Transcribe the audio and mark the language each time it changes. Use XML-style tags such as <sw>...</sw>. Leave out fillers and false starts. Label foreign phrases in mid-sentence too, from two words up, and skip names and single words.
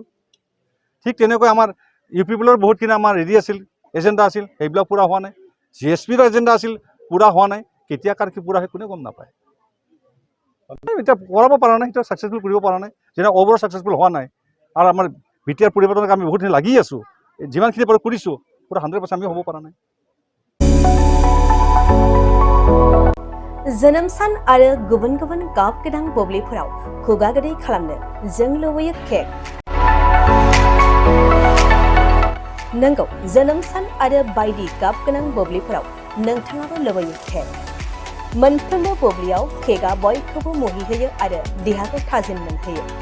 <as>ঠিক তেনেকৈ আমাৰ UPৰ বহুতখিনি আমাৰ হেৰি আছিল, এজেণ্ডা আছিল, সেইবিলাক পূৰা হোৱা নাই। GSPৰ এজেণ্ডা আছিল, পূৰা হোৱা নাই। কেতিয়া কাৰ কি পূৰা হয় কোনে গম নাপায়। এতিয়া কৰাব পৰা নাই, সেইটো ছাকচেছফুল কৰিব পৰা নাই। যেনে অভাৰ ছাকচেছফুল হোৱা নাই, আৰু আমাৰ বিটিআৰ পৰিৱৰ্তনত আমি বহুতখিনি লাগি আছোঁ যিমানখিনি বাৰু কৰিছোঁ পুৰা 100% আমি হ'ব পৰা নাই</as> <brx>जोनोम सान आरो गुबुन गुबुन गाब गोनां बुब्लिफोराव खुगा गोदै खालामनो जों लुबैयो केक नंगौ जोनोम सान आरो बायदि गाब गोनां बुब्लिफोराव नोंथाङाबो लुबैयो केक मोनफ्रोमबो बुब्लियाव केकआ बयखौबो मुहिहोयो आरो देहाखौ थाजिम मोनहोयो</brx>